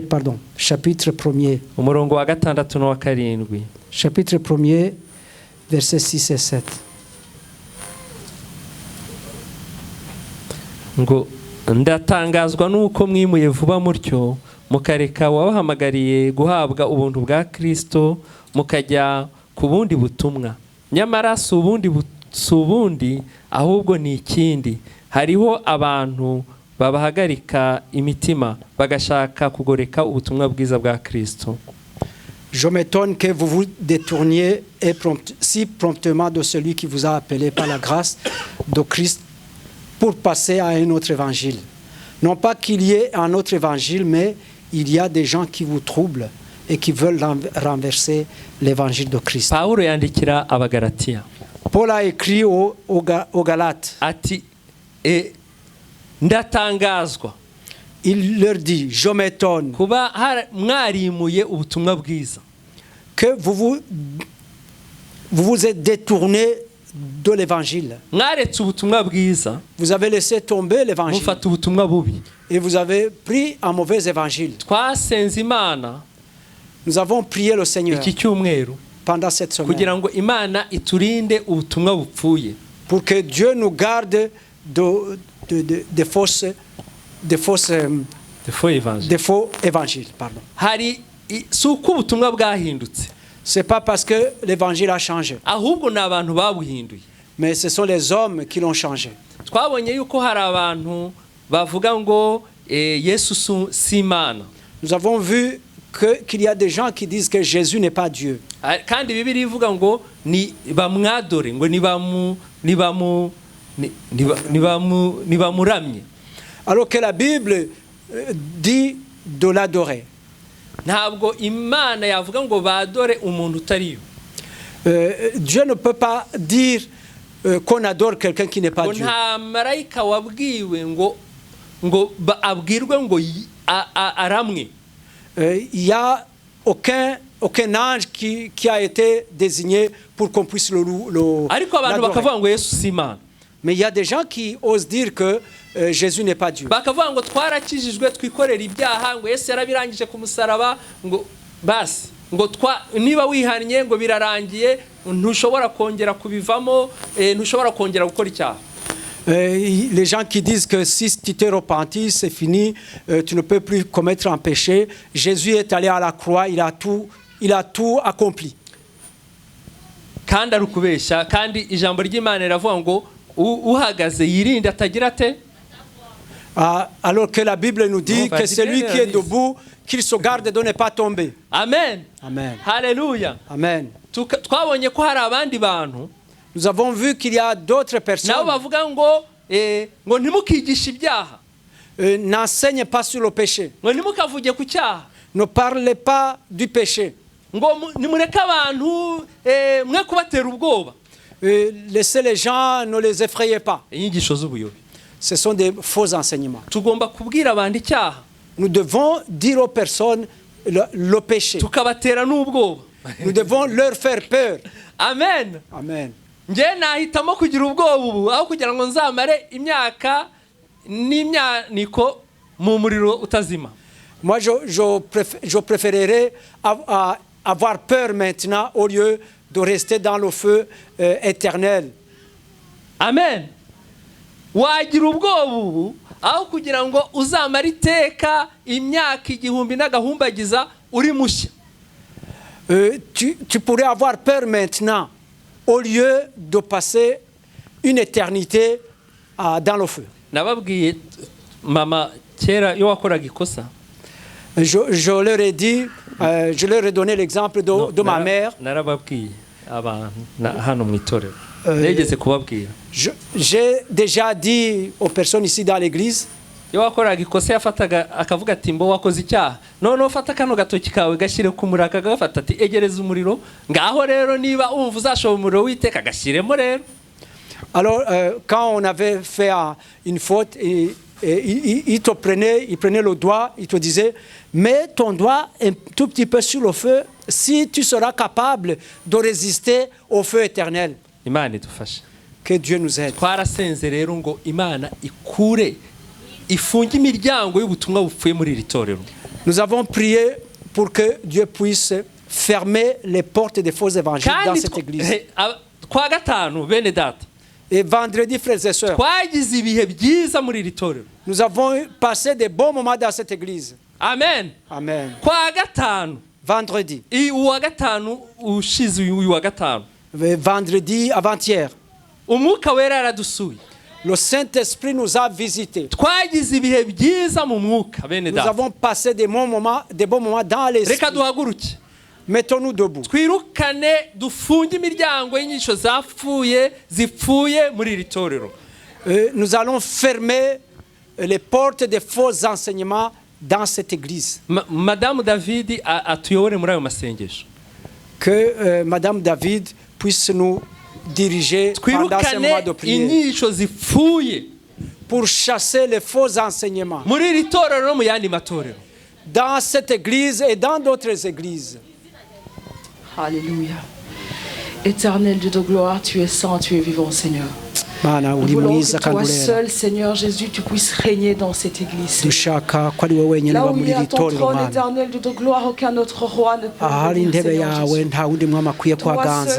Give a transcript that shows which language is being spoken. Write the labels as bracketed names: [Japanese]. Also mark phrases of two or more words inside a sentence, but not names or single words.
[French] Pardon, chapitre 1er. [Kinyarwanda] umurongo wa 6 n'uwa 7. [French] Chapitre 1er, versets 6 et 7. [Kinyarwanda] ngo ndatangazwa nuko mwimuye vuba mutyo mukareka wabahamagariye guhabwa ubuntu bwa Kristo mukajya ku bundi butumwa. nyamara si ubundi ahubwo ni ikindi. hariho abantu babahagarika imitima bagashaka kugoreka ubutumwa bwiza bwa Kristo. [French] Je m'étonne que vous vous détourniez si promptement de celui qui vous a appelé par la grâce de Christ pour passer à un autre évangile. Non pas qu'il y ait un autre évangile, mais il y a des gens qui vous troublent et qui veulent renverser l'évangile de Christ. [Kinyarwanda] Pawulo yandikira Abagalatiya. [French] Paul a écrit aux Galates. [Kinyarwanda] ati ndatangazwa. [French] Il leur dit, je m'étonne [Kinyarwanda] kuba mwarimuye ubutumwa bwiza, [French] que vous vous êtes détourné de l'évangile. [Kinyarwanda] mwaretse ubutumwa bwiza, [French] vous avez laissé tomber l'évangile [Kinyarwanda] mufata ubutumwa bubi, [French] et vous avez pris un mauvais évangile. [Kinyarwanda] twasenze Imana, [French] nous avons prié le Seigneur [Kinyarwanda] iki cyumweru [French] pendant cette semaine [Kinyarwanda] kugira ngo Imana iturinde ubutumwa bupfuye, [French] pour que Dieu nous garde de faux évangiles. Pardon. [Kinyarwanda] hari suko ubutumwa bwahindutse, [French] c'est pas parce que l'évangile a changé, [Kinyarwanda] ahubwo ni abantu babuhinduye, [French] mais ce sont les hommes qui l'ont changé. [Kinyarwanda] twabonye yuko hari abantu bavuga ngo Yesu si Imana. [French] Nous avons vu qu'il y a des gens qui disent que Jésus n'est pas Dieu. [Kinyarwanda] kandi Bibiliya ivuga ngo ni bamwadore, ngo ni bamuramye. [French] Alors que la Bible dit de l'adorer. [Kinyarwanda] ntabwo Imana yavuga ngo badore umuntu utariyo. [French] Dieu ne peut pas dire qu'on adore quelqu'un qui n'est pas Dieu. [Kinyarwanda] nta marayika wabwiwe ngo abwirwe ngo aramwe. [French] Il y a aucun ange qui a été désigné pour qu'on puisse [Kinyarwanda] ariko abantu bakavuga ngo Yesu si Imana. [French] Mais il y a des gens qui osent dire que Jésus n'est pas Dieu. [Kinyarwanda] bakavuga ngo twarakijijwe twikorera ibyaha, ngo Yesu yarabirangije ku musaraba, ngo basi ngo niba wihannye ngo birarangiye, ntushobora kongera kubivamo, ntushobora kongera gukora icyaha. [French] Les gens qui disent que si tu t'es repenti, c'est fini, tu ne peux plus commettre un péché. Jésus est allé à la croix, il a tout accompli. [Kinyarwanda] kandi ari ukubeshya, kandi ijambo ry'Imana riravuga ngo uhagaze yirinde atagira ate. [French] Alors que la Bible nous dit que celui qui est debout, qu'il se garde de ne pas tomber. Amen. Amen. Haleluya. Amen. [Kinyarwanda] twabonye ko hari abandi bantu, [French] nous avons vu qu'il y a d'autres personnes. [Kinyarwanda] nabo bavuga ngo ntimukigishe ibyaha, [French] n'enseigne pas sur le péché, [Kinyarwanda] ngo ntimukavuge ku cyaha, [French] ne parlez pas du péché, [Kinyarwanda] ngo nimureke abantu mwe kubatera ubwoba. [French] Laissez les gens, ne les effrayez pas. [Kinyarwanda] inyigisho z'ubuyobe. [French] Ce sont des faux enseignements. [Kinyarwanda] tugomba kubwira abantu icyaha, [French] nous devons dire aux personnes le péché, [Kinyarwanda] tukabatera n'ubwoba. [French] nous devons leur faire peur. Amen. Amen. [Kinyarwanda] nge nahitamo kugira ubwoba ubu aho kugira ngo nzamare imyaka n'imyaniko mu muriro utazima. [French] Moi, je préférerais avoir peur maintenant au lieu de rester dans le feu éternel. Amen. [Kinyarwanda] Wagira ubwoba ubu aho kugira ngo uzamara iteka imyaka igihumbi n'agahumbagiza uri mushya. [French] Tu pourrais avoir peur maintenant au lieu de passer une éternité dans le feu. [Kinyarwanda] Nababwiye mama kera yo wakoraga ikosa. [French] Je leur ai dit, je leur ai donné l'exemple de ma mère. [Kinyarwanda] Narababwiye abantu hano mu itorero. Negeze kubabwira. [French] J'ai déjà dit aux personnes ici dans l'église. [Kinyarwanda] Yo wakoraga ikosa yafataga akavuga ati mbo wakoze icyaha none ufata kano gatoki kawe gashyire ku muraka gafata ati egereza umuriro ngaho rero niba umva uzashobora umuriro witeka gashyiremo rero. [French] Alors quand on avait fait une faute il prenait le doigt, il te disait mets ton doigt un tout petit peu sur le feu si tu seras capable de résister au feu éternel. [Kinyarwanda] Imana idufashe. [French] Que Dieu nous aide. [Kinyarwanda] Twarasenze rero ngo Imana ikure ifunge imiryango y'ubutumwa bupfuye muri iri torero. [French] Nous avons prié pour que Dieu puisse fermer les portes des faux évangiles dans cette église. [Kinyarwanda] Kwa gatanu bene data. [French] Et vendredi, frères et sœurs, [Kinyarwanda] twagize ibihe byiza muri iri torero. [French] Nous avons passé de bons moments dans cette église. Amen. Amen. [Kinyarwanda] Kwa gatanu. [French] Vendredi. [Kinyarwanda] Uwa gatanu ushize uyu wa gatanu. [French] Vendredi avant-hier. [Kinyarwanda] Umwuka wera yaradusuye. [French] Le Saint-Esprit nous a visités. [Kinyarwanda] Twagize ibihe byiza mu mwuka bene data. [French] Nous avons passé de bons moments dans l'esprit. [Kinyarwanda] Reka duhaguruke. [French] Mettons-nous debout. [Kinyarwanda] Twirukane dufunge imiryango y'inyigisho zipfuye muri iri torero. [French] Nous allons fermer les portes des faux enseignements dans cette église. [Kinyarwanda] Madame David atuyobore muri ayo masengesho. [French] Que Madame David puisse nous diriger pendant ce moment de prière. [Kinyarwanda] Inyigisho zipfuye [French] pour chasser les faux enseignements. [Kinyarwanda] Muri iri torero no mu yandi matorero. [French] Dans cette église et dans d'autres églises. Alléluia. Éternel Dieu de gloire, tu es saint, tu es vivant, Seigneur. Nous voulons que toi seul, Seigneur Jésus, tu puisses régner dans cette église. Là où il y a ton trône éternel de gloire, aucun autre roi ne peut venir, Seigneur Jésus.